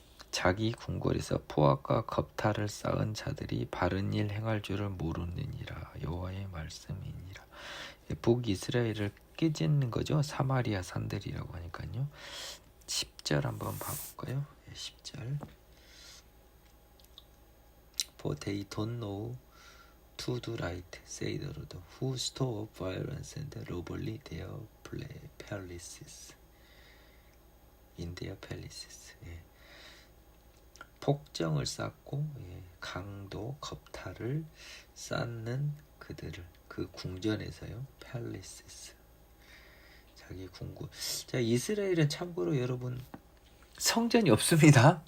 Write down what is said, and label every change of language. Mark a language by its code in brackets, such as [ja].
[ko] 자기 궁궐에서 포악과 겁탈을 쌓은 자들이 바른 일 행할 줄을 모르느니라. 여호와의 말씀이니라. 북이스라엘을 깨짓는 거죠. 사마리아 산들이라고 하니까요. 10절 한번 봐볼까요? 10절. [en] For they don't know to do right, say the Lord, who store up violence and robbery their palaces. In their palaces. 예. [ko] 폭정을 쌓고 강도 겁탈을 쌓는 그들을 그 궁전에서요. palaces. 자기 궁궐. 자, 이스라엘은 참고로 여러분 성전이 없습니다.